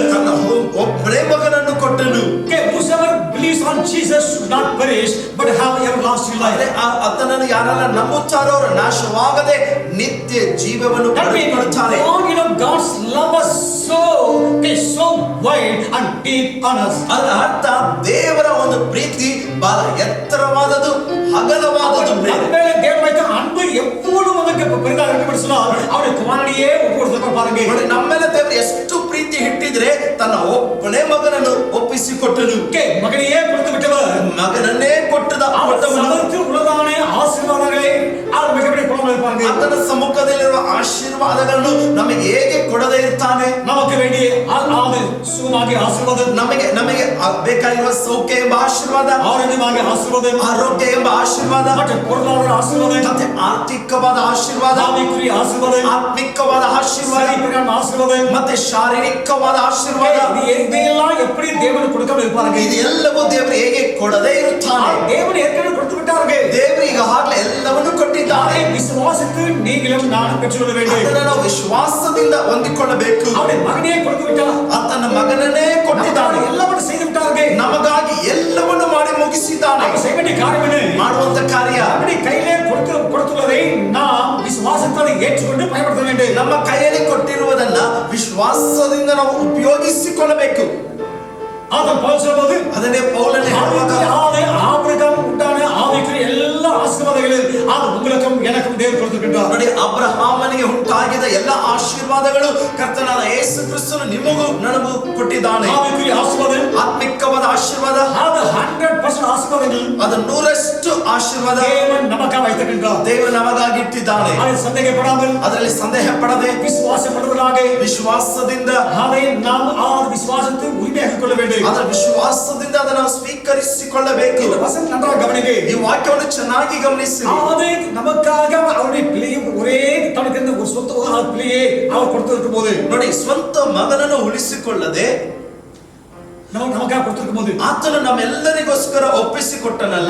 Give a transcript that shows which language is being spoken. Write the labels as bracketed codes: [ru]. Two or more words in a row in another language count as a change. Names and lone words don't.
[kn] ತನ್ನ ಒಬ್ಬನೇ ಮಗನನ್ನು ಕೊಟ್ಟನು. [en] Whosoever believes on Jesus should not perish but have everlasting life. [kn] ಆತನನ್ನು ಯಾರೆಲ್ಲ ನಂಬುತ್ತಾರೋ ಅವರು ನಾಶವಾಗದೆ ನಿತ್ಯ ಜೀವವನ್ನು ಪಡೆದುಕೊಳ್ಳುತ್ತಾರೆ. God's love is so wide and deep on us. ಅದರ ಅರ್ಥ ದೇವರ ಒಂದು ಪ್ರೀತಿ ಬಹಳ ಎತ್ತರವಾದದು, ಅಗಲವಾದದು. [ta] தேவனுடைய அன்பு எவ்வளவு நமக்கு பெரிதாக இருக்குன்னு சொன்னால் அவருடைய குமாரனையே ஒப்புக்கொடுத்தார். பாருங்க, [kn] ನಮ್ಮ ಮೇಲೆ ದೇವರು ಎಷ್ಟು ಪ್ರೀತಿ ಇಟ್ಟಿದ್ರೆ ತನ್ನ ಒಬ್ಬನೇ ಮಗನನ್ನು ಒಪ್ಪಿಸಿಕೊಟ್ಟನು. [ta] மகனையே கொடுத்து விட்டவர், [kn] ಮಗನನ್ನೇ ಕೊಟ್ಟದ [ta] உள்ளதான ஆசೀರ್ವಾದಗಳೇ அவர் மிகப்பெரிய குணமாக இருப்பாங்க. [kn] ಆತನ ಸಮ್ಮುಖದಲ್ಲಿರುವ ಆಶೀರ್ವಾದಗಳನ್ನು ನಮಗೆ ಹೇಗೆ ಕೊಡದೇ ಇರ್ತಾನೆ? [ta] நமக்கு வேண்டிய சுகமாகிய ஆசೀರ್ವಾದ, [kn] ನಮಗೆ ಬೇಕಾಗಿರುವ ಸೌಖ್ಯ ಎಂಬ ಆಶೀರ್ವಾದ, ಆರೋಗ್ಯವಾಗಿ ಆಶೀರ್ವಾದ, ಆರೋಗ್ಯ ಎಂಬ ಆಶೀರ್ವಾದ, ಮತ್ತೆ ಪೂರ್ಣವಾದ ಆಶೀರ್ವಾದ, ಮತ್ತೆ ಆರ್ಥಿಕವಾದ ಆಶೀರ್ವಾದ, ಆತ್ಮಿಕವಾದ ಆಶೀರ್ವಾದ, ಮತ್ತೆ ಶಾರೀರಿಕವಾದ ಆಶೀರ್ವಾದ. [ta] ಇದೆல்லாம் எப்படி தேவன் கொடுக்காம இருப்பாங்க? [kn] ಇದೆಲ್ಲವೂ ದೇವರು ಹೇಗೆ ಕೊಡದೇ ಇರುತ್ತಾನೆ? [ta] தேவன் ஏற்கனவே கொடுத்து விட்டார்கள். [kn] ದೇವರು ಈಗಾಗಲೇ ಎಲ್ಲವನ್ನೂ ಕೊಟ್ಟಿದ್ದಾನೆ. [ta] விசுவாசித்து நீங்களும் நானும் பெற்றுக்கொள்ள வேண்டும். [kn] ಅದನ್ನು ನಾವು ವಿಶ್ವಾಸದಿಂದ ಹೊಂದಿಕೊಳ್ಳಬೇಕು. [ta] அவருடைய மகனையே கொடுத்து விட்டார். [kn] ಆತನ ಮಗನನ್ನೇ ಕೊಟ್ಟಿದ್ದಾನೆ. [ta] ಎಲ್ಲವನ್ನೂ செய்து விட்டார்கள். [kn] ನಮಗಾಗಿ ಎಲ್ಲವನ್ನೂ ಮಾಡಿ ಮುಗಿಸಿದ್ದಾನೆ. [ta] செய்ய வேண்டிய காரியம் என்ன? [kn] ಮಾಡುವಂತ ಕಾರ್ಯ [ta] அவருடைய கையிலே கொடுத்துள்ளதை நாம் விசுவாசத்தோடு ஏற்றுக்கொண்டு பயன்படுத்த வேண்டும். [kn] ನಮ್ಮ ಕೈಯಲ್ಲಿ ಕೊಟ್ಟಿರುವುದನ್ನ ವಿಶ್ವಾಸದಿಂದ ನಾವು ಉಪಯೋಗಿಸಿಕೊಳ್ಳಬೇಕು. [ta] ஆதம் பவுல் சொல்வது [kn] ಅದನ್ನೇ ಪೌಲನೇ ಹೇಳುವಾಗ [ta] ஆபிரகாம் உண்டான ஆவிக்குரிய எல்லா ஆசீர்வாதங்களும் அது உங்களுக்கும் எனக்கும் தேவன் கொடுத்திருக்கிறார். [kn] ನೋಡಿ, ಅಬ್ರಹಾಮನಿಗೆ ಉಂಟಾಗಿದ ಎಲ್ಲ ಆಶೀರ್ವಾದಗಳು ಕರ್ತನಾದ ಯೇಸು ಕ್ರಿಸ್ತನು ನಿಮಗೂ ನನಗೂ ಕೊಟ್ಟಿದ್ದಾನೆ. [ta] ஆவிக்குரிய ஆசீர்வாதம், [kn] ಆತ್ಮಿಕವಾದ ಆಶೀರ್ವಾದ, அது 100% ಆಶೀರ್ವಾದಗಳು, ಅದು 100% ಆಶೀರ್ವಾದ [ta] தேவன் நமக்காக வைத்திருக்கிறார். [kn] ದೇವರು ನಮಗಾಗಿ ಇಟ್ಟಿದ್ದಾನೆ. [ta] அதில் சந்தேகப்படாமல், [kn] ಅದರಲ್ಲಿ ಸಂದೇಹ ಪಡದೆ [ta] விசுவாசப்படுவதாக [kn] ವಿಶ್ವಾಸದಿಂದ [ta] அதை நாம் விசுவாசத்தை உரிமையாக்கிக் கொள்ள வேண்டும். [kn] ಅದರ ವಿಶ್ವಾಸದಿಂದ ಅದನ್ನು ನಾವು ಸ್ವೀಕರಿಸಿಕೊಳ್ಳಬೇಕು. [ta] இந்த வசனம் நன்றாக கவனிங்க. [kn] ಈ ವಾಕ್ಯವನ್ನು ಚೆನ್ನಾಗಿ ಗಮನಿಸಿ. [ta] அதை நமக்காக அவருடைய பிள்ளையை ஒரೇ தனக்கு ஒரு சொந்த பிள்ளையை அவர் கொடுத்திருக்கும் போது, [kn] ನೋಡಿ, ಸ್ವಂತ ಮಗನನ್ನು ಉಳಿಸಿಕೊಳ್ಳದೆ [ta] நமக்காக கொடுத்திருக்கும் போது [kn] ಆತನು ನಮ್ಮೆಲ್ಲರಿಗೋಸ್ಕರ ಒಪ್ಪಿಸಿಕೊಟ್ಟನಲ್ಲ.